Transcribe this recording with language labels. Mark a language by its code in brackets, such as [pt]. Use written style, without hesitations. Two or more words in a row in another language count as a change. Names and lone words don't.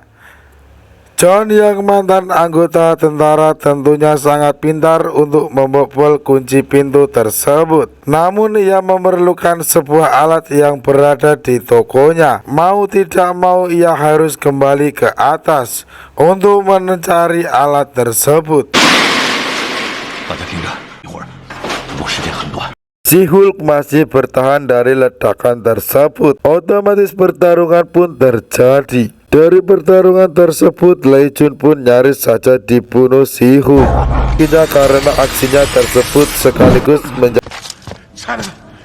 [id] John yang mantan anggota tentara tentunya sangat pintar untuk membobol kunci pintu tersebut. Namun ia memerlukan sebuah alat yang berada di tokonya. Mau tidak mau ia harus kembali ke atas untuk mencari alat tersebut. [zh] 大家听着，一会儿不时间很短。 [id] Si Hulk masih bertahan dari ledakan tersebut. Otomatis pertarungan pun terjadi. Dari pertarungan tersebut, Lei Jun pun nyaris saja dibunuh si Hulk. Karena aksinya tersebut sekaligus menjadi [zh] 拆了它！